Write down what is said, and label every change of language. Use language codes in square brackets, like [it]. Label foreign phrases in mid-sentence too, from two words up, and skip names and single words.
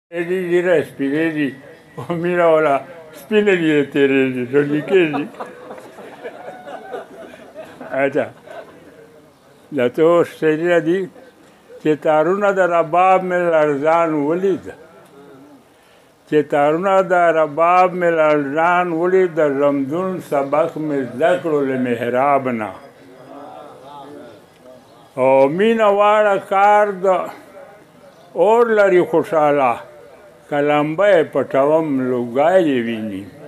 [it] Era Spinelli, mira ora, Spinelli e Teresi, non gli chiedi? [ps] دا تو سریه دی چې تارونه د رباب مې لرزان ولید چې تارونه د رباب مې لرزان ولید د رمضون سبق مې زده کړو له محراب نه او مینه واړه کار د اور لري خوشحاله کلمبه یې پټوم لوګای یې ویني